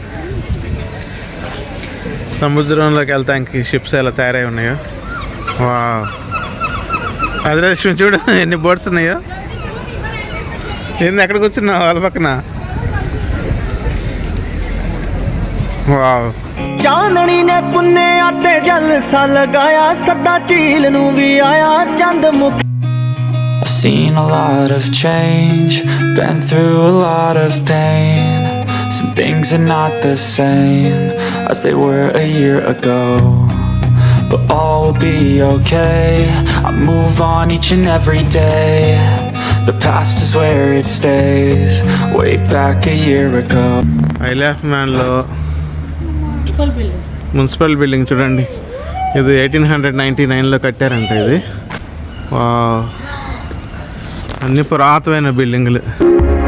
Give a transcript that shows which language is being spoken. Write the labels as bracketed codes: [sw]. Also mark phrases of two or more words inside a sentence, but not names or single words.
[te] సముద్రంలోకి వెళ్తానికి షిప్స్ ఎలా తయారై ఉన్నాయో. వా అదృష్టం చూడు ఎన్ని బోట్స్ ఉన్నాయో. ఏంది ఎక్కడ కూర్చున్నావు వాళ్ళ పక్కన? వావ్ [pa] ਚਾਂਦਣੀ ਨੇ ਪੁੰਨਿਆ ਤੇ ਜਲਸਾ ਲਗਾਇਆ ਸਦਾ ਝੀਲ ਨੂੰ ਵੀ ਆਇਆ ਚੰਦ ਮੁਖ [en] I've seen a lot of change, been through a lot of pain. Some things are not the same as they were a year ago, but all will be okay. I move on each and every day. The past is where it stays, way back a year ago. [te] ఐల్ ఆఫ్ మ్యాన్లో [en] municipal building [te] చూడండి. ఇది 1899లో కట్టారంట ఇది. అన్ని పురాతనమైన బిల్డింగ్లు.